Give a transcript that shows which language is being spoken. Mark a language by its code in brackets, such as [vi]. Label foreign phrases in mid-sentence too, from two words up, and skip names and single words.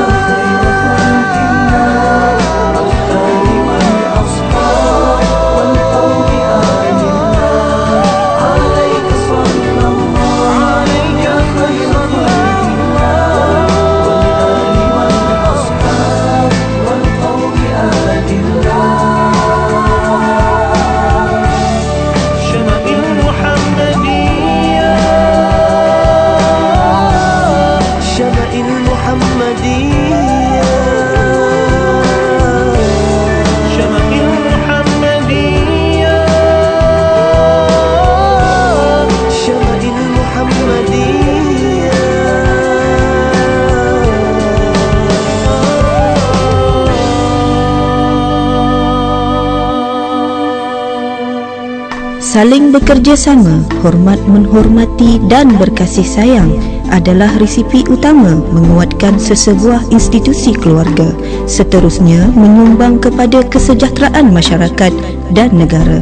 [ar] خير خلق الله والآل والأصحاب والقوم آل الله عليك صلى الله عليك خير خلق الله والآل والأصحاب والقوم آل الله شمائل محمدية شمائل محمدية شمائل محمدية شمائل محمدية [ms] Saling bekerjasama, hormat menghormati dan berkasih sayang adalah resipi utama menguatkan sesebuah institusi keluarga, seterusnya menyumbang kepada kesejahteraan masyarakat dan negara.